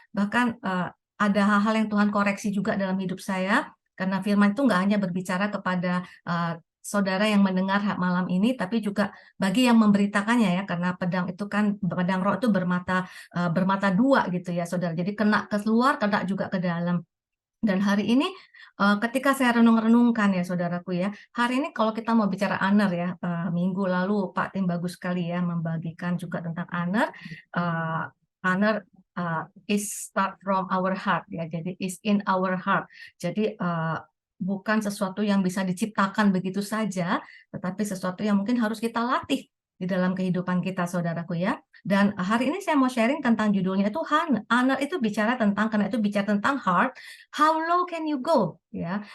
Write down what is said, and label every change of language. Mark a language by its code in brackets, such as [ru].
[id] Bahkan ada hal-hal yang Tuhan koreksi juga dalam hidup saya, karena firman itu nggak hanya berbicara kepada saudara yang mendengar malam ini, tapi juga bagi yang memberitakannya ya, karena pedang itu kan, pedang roh itu bermata dua gitu ya saudara, jadi kena ke luar, kena juga ke dalam. Dan hari ini ketika saya renung-renungkan ya saudaraku ya, hari ini kalau kita mau bicara honor ya, minggu lalu Pak Tim bagus sekali ya membagikan juga tentang honor. [en] Honor is start from our heart ya, jadi is in our heart. [id] Jadi bukan sesuatu yang bisa diciptakan begitu saja, tetapi sesuatu yang mungkin harus kita latih di dalam kehidupan kita saudaraku ya. Dan hari ini saya mau sharing tentang judulnya itu honor itu bicara tentang, karena itu bicara tentang heart, [en] how low can you go [id] ya.